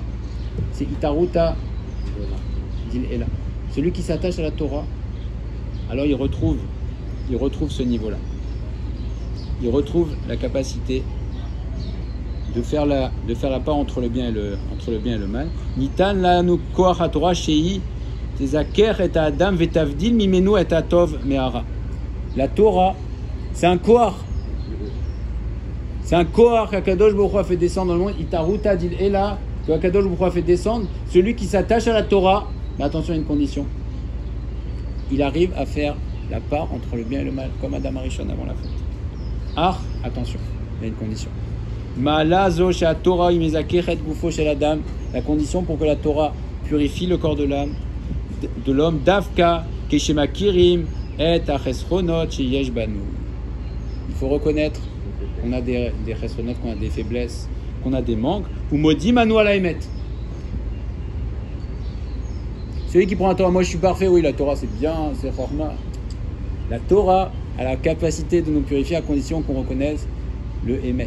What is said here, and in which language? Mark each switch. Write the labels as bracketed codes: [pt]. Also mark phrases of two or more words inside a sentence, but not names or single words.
[arc] C'est אתערותא דלעילא. [fr] Celui qui s'attache à la Torah, alors il retrouve ce niveau-là. Il retrouve la capacité de faire la part entre le bien et le mal. [he] ניתן לנו כח התורה שהיא תזכך את אדם ותבדיל ממנו את הטוב מהרע. [fr] La Torah, c'est un koach. C'est un koach qu' [he] הקדוש ברוך הוא [fr] a fait descendre dans le monde. [arc] אתערותא דלעילא, [fr] que [he] הקדוש ברוך הוא [fr] a fait descendre. Celui qui s'attache à la Torah, mais attention à une condition. Il arrive à faire la part entre le bien et le mal, comme Adam Arishon avant la faute. Ah, attention, il y a une condition. La condition pour que la Torah purifie le corps de l'homme, [he] דווקא כשמכירים את החסרונות שיש בנו. [fr] Il faut reconnaître qu'on a des chesronot, qu'on a des faiblesses, qu'on a des manques. [he] ומודים אנו על האמת. [fr] Celui qui prend la Torah, moi je suis parfait, oui, la Torah c'est bien, c'est chorma. La Torah a la capacité de nous purifier à condition qu'on reconnaisse le émet.